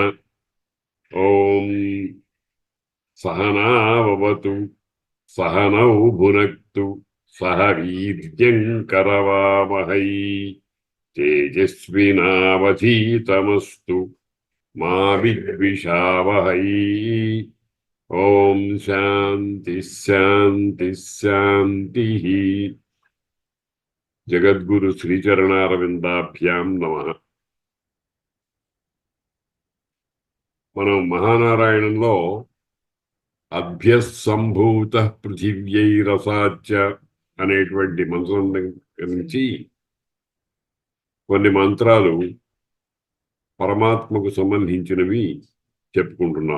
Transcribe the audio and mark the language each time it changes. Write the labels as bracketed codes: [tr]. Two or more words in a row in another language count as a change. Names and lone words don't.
[sa] ओम सहनाववतु सहनौ भुनक्तु सह वीर्यं करवावहै तेजस्विनावधीतमस्तु मा विद्विषावहै। ओम शांति शांति शांति। जगद्गुरु श्रीचरणारविंदाभ्यां नमः। [te] మనం మహానారాయణంలో [sa] अभ्यस्सम्भूत पृथिव्यैरसाच [te] అనేటువంటి మంత్రం నుంచి కొన్ని మంత్రాలు పరమాత్మకు సంబంధించినవి చెప్పుకుంటున్నాం.